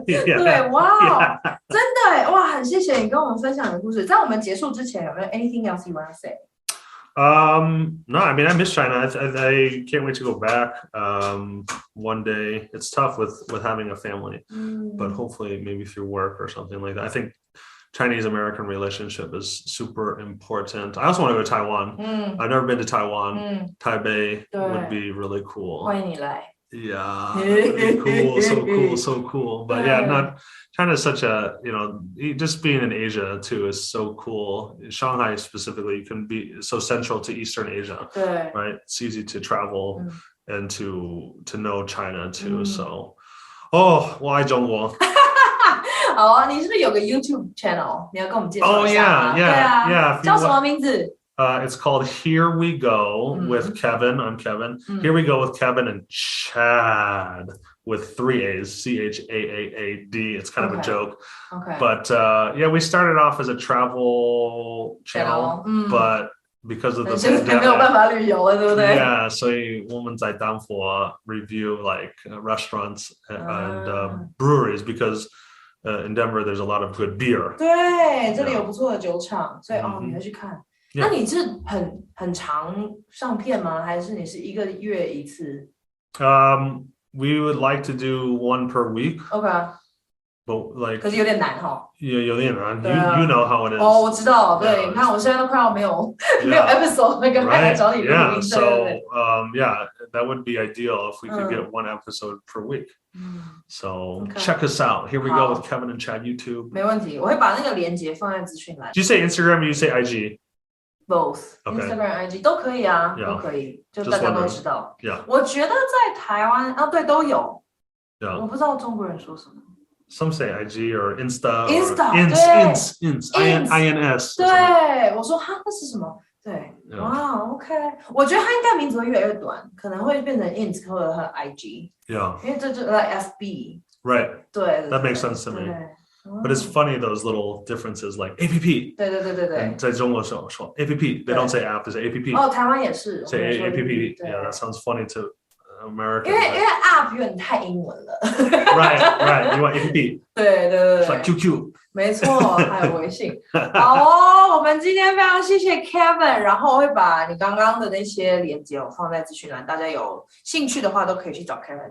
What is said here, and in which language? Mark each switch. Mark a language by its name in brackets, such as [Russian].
[Chinese] 对，哇，真的哇，很谢谢你跟我们分享你的故事。在我们结束之前，有没有 [English] anything else you want to say? No, I mean, I miss China. I can't wait to go back one day. It's tough with having a family, but hopefully maybe through work or something like that. I think Chinese-American relationship is super important. I also want to go to Taiwan. I've never been to Taiwan. Taipei would be really cool. [Chinese] 欢迎你来。 [English] Yeah, cool, so cool. But yeah, China is such a, you know, just being in Asia too is so cool. Shanghai specifically can be so central to Eastern Asia, right? It's easy to travel and to know China too. So, [Chinese] 我爱中国。好啊，你是不是有个 YouTube channel？你要跟我们介绍一下吗？yeah. 叫什么名字？ [English] It's called Here We Go with Kevin. I'm Kevin. Here We Go with Kevin and Chad with 3 A's, CHAAAD. It's kind of a joke. Okay. But yeah, we started off as a travel channel, but because of the pandemic, yeah, so [Chinese] 我们在丹佛 [English] review like restaurants and breweries because in Denver there's a lot of good beer. [Chinese] 对，这里有不错的酒厂，所以你会去看。那你是很常上片吗？还是你是1个月1次？ [English] We would like to do 1 per week. Okay. But like, [Chinese] 可是有点难哈。有点难。 [English] You know how it is. [Chinese] 我知道，对，你看我现在都快要没有 episode 那个来找你录音。 [English] So yeah, that would be ideal if we could get 1 episode per week. So check us out. Here we go with Kevin and Chad YouTube. [Chinese] 没问题，我会把那个连结放在资讯栏。 [English] Do you say Instagram or you say IG? [Chinese] Both, Instagram, IG 都可以啊，都可以，就大家都知道。我觉得在台湾对都有，我不知道中国人说什么。 [English] Some say IG or Insta. INS. [Chinese] 对，我说哈，那是什么？对，哇 ，OK， 我觉得它应该名字会越来越短，可能会变成 ins 或者 IG。 [English] Yeah. [Chinese] 因为这就 like FB. [English] Right. [Chinese] 对 [English] That makes sense to me. But it's funny those little differences like APP. [Chinese] 对。在中国说 APP. [English] They don't say app, they say APP. [Chinese] 哦，台湾也是。 [English] Say APP. Yeah, that sounds funny to American. [Chinese] 因为 app 有点太英文了。 [English] Right. You want APP. [Chinese] 对。 [English] It's like QQ. [Chinese] 没错，还有微信。好哦，我们今天非常谢谢 Kevin， 然后我会把你刚刚的那些连结我放在资讯栏，大家有兴趣的话都可以去找 Kevin。